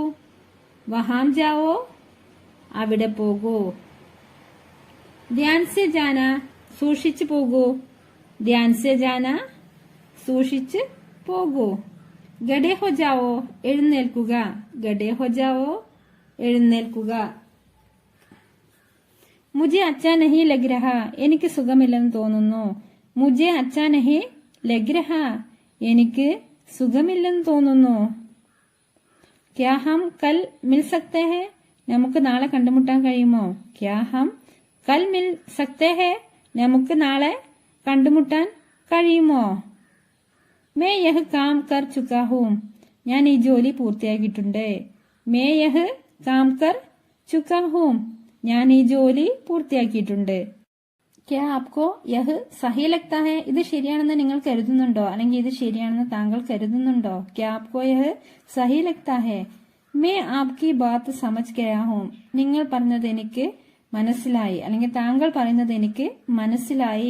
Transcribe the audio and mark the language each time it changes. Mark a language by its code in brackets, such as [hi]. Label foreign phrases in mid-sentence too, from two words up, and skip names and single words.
[hi] वहाँ जाओ [ml] അവിടെ പോകൂ. [hi] ध्यान से जाना [ml] സൂക്ഷിച്ചു പോകൂ. [hi] ध्यान से जाना [ml] സൂക്ഷിച്ച് പോകൂ. [hi] खड़े हो जाओ എഴുന്നേൽക്കുക. खड़े हो जाओ എഴുന്നേൽക്കുക. मुझे अच्छा नहीं लग रहा [ml] എനിക്ക് സുഖമില്ലെന്ന് തോന്നുന്നു. [hi] मुझे अच्छा नहीं लग रहा [ml] എനിക്ക് സുഖമില്ലെന്ന് തോന്നുന്നു. [hi] क्या हम कल मिल सकते हैं [ml] നമുക്ക് നാളെ കണ്ടുമുട്ടാൻ കഴിയുമോ. [hi] क्या हम कल मिल सकते हैं [ml] നമുക്ക് നാളെ കണ്ടുമുട്ടാൻ കഴിയുമോ. [hi] मैं यह काम कर चुका हूँ [ml] ഞാൻ ഈ ജോലി പൂർത്തിയാക്കിയിട്ടുണ്ട്. [hi] मैं यह काम कर चुका हूँ [ml] ഞാൻ ഈ ജോലി പൂർത്തിയാക്കിയിട്ടുണ്ട്. [hi] क्या आपको यह सही लगता है [ml] ഇത് ശരിയാണെന്ന് നിങ്ങൾ കരുതുന്നുണ്ടോ അല്ലെങ്കിൽ ഇത് ശരിയാണെന്ന് താങ്കൾ കരുതുന്നുണ്ടോ. [hi] क्या आपको यह सही लगता है मैं आपकी बात समझ गया हूँ [ml] നിങ്ങൾ പറഞ്ഞത് എനിക്ക് മനസ്സിലായി അല്ലെങ്കിൽ താങ്കൾ പറയുന്നത് എനിക്ക് മനസ്സിലായി.